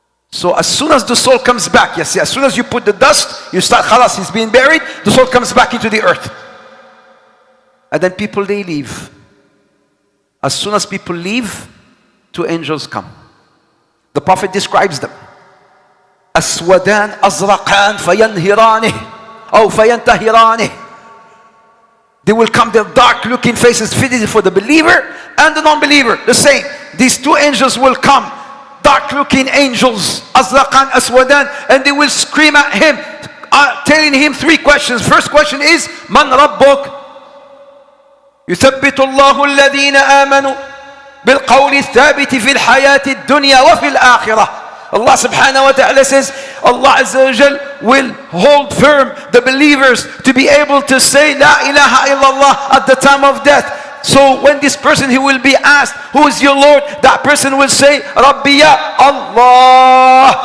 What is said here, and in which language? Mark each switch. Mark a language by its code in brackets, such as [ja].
[en] So as soon as the soul comes back, yes, as soon as you put the dust, you start, khalas, he's being buried, the soul comes back into the earth. And then people, they leave. As soon as people leave, 2 angels come. The Prophet describes them. [ar] أسودان أزرقان فينهرانه أو فينتهرانه. [en] They will come, their dark looking faces fitted for the believer and the non-believer. The same. These 2 angels will come, dark looking angels, Azraqan, Aswadan, and they will scream at him, telling him 3 questions. First question is, [ar] Man Rabbuk? يثبت الله الذين آمنوا بالقول الثابت في الحياة الدنيا وفي الآخرة. [en] Allah subhanahu wa ta'ala says, Allah Azza wa Jal will hold firm the believers to be able to say La ilaha illallah at the time of death. So when this person, he will be asked, who is your Lord? That person will say, [ar] Rabbi ya Allah.